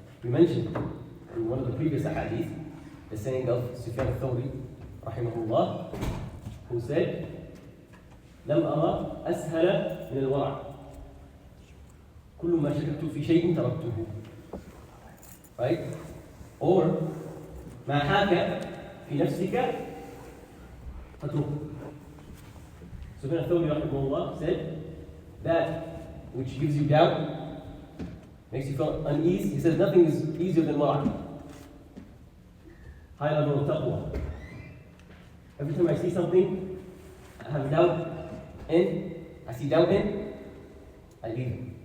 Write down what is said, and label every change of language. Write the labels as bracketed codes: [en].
[en] We mentioned in one of the previous hadith the saying of Sufyan al-Thawri, rahimahullah, who said, [ar] لم أرى أسهل من الورع كل ما شككت في شيء تركته. [en] Right? [ar] Or ما حاك في نفسك فتركه. [en] Sufyan al-Thawri, rahimahullah, said that which gives you doubt, makes you feel unease. He says nothing is easier than wara'. High level of taqwa. Every time I see something I have doubt in, I see doubt in, I leave it.